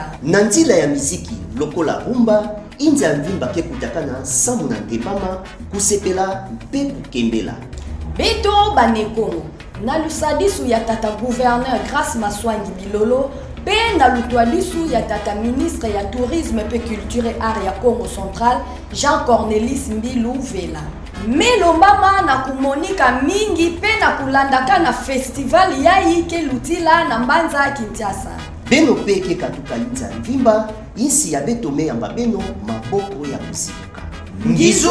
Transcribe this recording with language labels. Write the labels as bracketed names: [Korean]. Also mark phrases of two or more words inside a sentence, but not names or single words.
[Kituba (Democratic Republic of Congo)] Nandila ya miziki, lokola rumba, inza ya mvimba ke kutakana samu na ndepama, kusepela mpe kukembela. Beto banekongo, na lusadisu ya tata gouverneur Grace Maswangi Bilolo, pe na lutwalisu ya tata ministre ya tourisme pe [French] culture et art [Kituba (Democratic Republic of Congo)] ya Congo central, Jean Cornelis Mbilu Vela. Melombama na kumonika mingi pe na kulandaka na festival yayi ke lutila na mbanza Kinshasa. Beno pe ke katuka inza mvimba, isi ya beto me yamba beno maboko ya kusibuka.